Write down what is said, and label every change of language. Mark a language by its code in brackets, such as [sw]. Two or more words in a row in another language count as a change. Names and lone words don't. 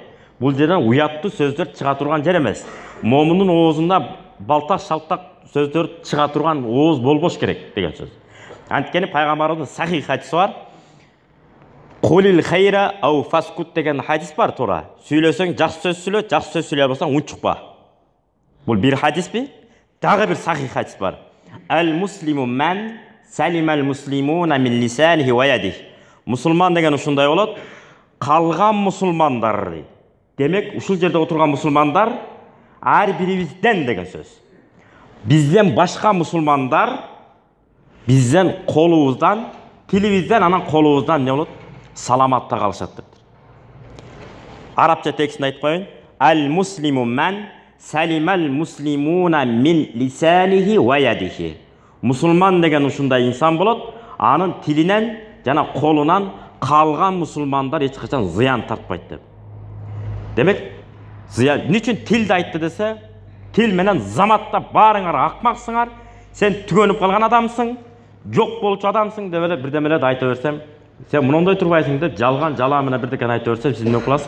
[ky] Бул жерден уяттуу сөздөр чыга турган жер эмес. Момундун оозунда балтак шалтак сөздөр чыга турган ооз болбош керек деген сөз. Анткени пайгамбарыбыздын сахих хадиси бар. [ar] قل خيرا أو فاسكت [ky] деген хадис бар туура. Сүйлөсөң жакшы сөз сүйлө, жакшы сөз сүйлөй албасаң унчукпа. Бул бир хадиспи? Дагы бир сахих хадис бар. [ar] المسلم من سلم المسلمون من لسانه و يده. [ky] Мусулман деген ушундай болот. Калган мусулмандар. Демек, ушул жерде отурган мусулмандар ар бирибизден деген сөз. Бизден башка мусулмандар бизден колубуздан, тилибизден, анан колубуздан не болот? Саламатта калышат дептир. Арабча текстин айтып коеюн. [ar] المسلم من سلم المسلمون من لسانه و يده. [ky] Мусулман деген ушундай инсан болот, анын тилинен жана колунан калган мусулмандар эч качан зыян тартпайт деп. Демек, зыян эмне үчүн тилди айтты десе, тил менен заматта баарыңар акмаксыңар, сен түгөнүп калган адамсың, жок болчу адамсың деп эле бирдемелерди айта берсем, сен мындай турбайсың деп жалган жала менен бирдекени айта берсем, сиз эмне кыласыз?